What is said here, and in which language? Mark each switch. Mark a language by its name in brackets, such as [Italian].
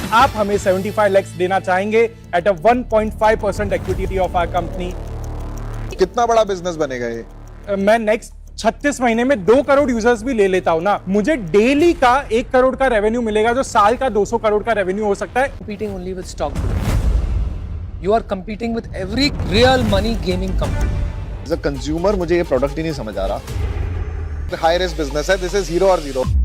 [Hindi] आप हमें 75 lakhs देना चाहेंगे [English] At a 1.5% equity of our company. [Hindi] कितना बड़ा बिजनेस बनेगा ये? मैं नेक्स्ट 36 महीने में 2 करोड़ यूजर्स भी ले लेता हूं ना, मुझे डेली का 1 करोड़ का रेवेन्यू मिलेगा, जो साल का 200 करोड़ का रेवेन्यू हो सकता है। [English] Competing only with stock broking. You are competing with every real money gaming company. As a consumer [Hindi] मुझे ये प्रोडक्ट ही नहीं समझ आ रहा। हाई रिस्क बिजनेस है, [English] this is 0 [Hindi] और 0।